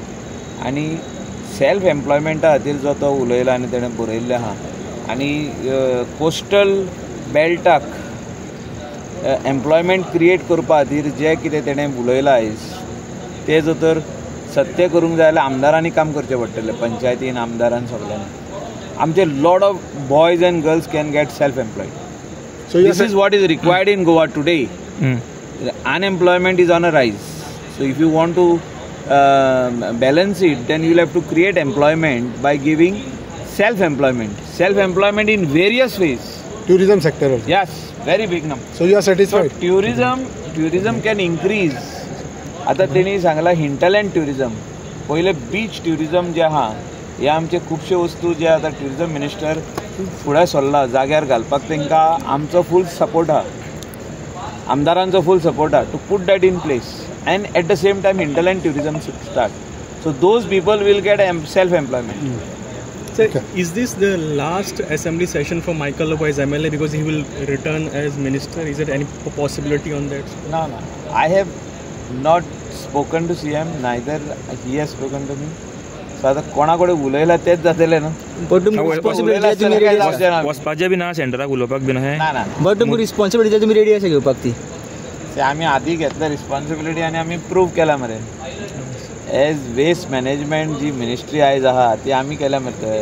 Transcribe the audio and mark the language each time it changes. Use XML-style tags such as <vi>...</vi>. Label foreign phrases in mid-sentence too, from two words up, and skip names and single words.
<kok>आनी</kok> <en>self employment</en> <kok>खातीर जो तो उलयला आनी तेणें बरयल्लें आहा. आनी</kok> <en>coastal belt employment create</en> <kok>करपा खातीर जें कितें तेणें उलयलां आयज, तें जर तर सत्य करूंक जाय जाल्यार आमदारांनी काम करचें पडटलें, पंचायतीन आमदारान सगळ्यांनी.</kok> <en>आमचे lot of boys and girls can get self employed. So this is what is required in Goa today. Unemployment is on a rise. So if you want to balance it, then you will have to create employment by giving self-employment. Self-employment in various ways. Tourism sector also. Yes, very big number. So you are satisfied? So tourism can increase.</en> <kok>आता तेणी सांगला</kok> <en>hinterland tourism,</en> <kok>पहिले</kok> <en>beach tourism</en> <kok>जे आहा हे आमचे खुबशे वस्तू जे आता</kok> <en>tourism minister</en> <kok>फुडें सरला जाग्यार घालपाक, तांकां आमचो</kok> <en>full support</en> <kok>आहा, आमदारांचो</kok> <en>full support</en> <kok>आहा</kok> <en>to put that in place. and at the same time hinterland tourism should start. so those people will get self employment. So is this the last assembly session for Michael Lobo as MLA, because he will return as minister? Is there any possibility on that? No. I have not spoken to CM, neither he has spoken to me.</en> <kok>So आता कोणाकडे उलयला तेच जातले ना. वचपाचें बी ना सेंटराक उलोवपाक बी ना. बट तुमकां रिस्पॉन्सिबिलिटी तुमी रेडी आसा घेवपाक ती? आमी आदी घेतला रिस्पॉन्सिबिलिटी आनी आमी प्रूव केला मरे.</kok> <en>as waste management</en> <kok>जी मिनिस्ट्री आयज आहा ती आमी केल्या मरे.</kok>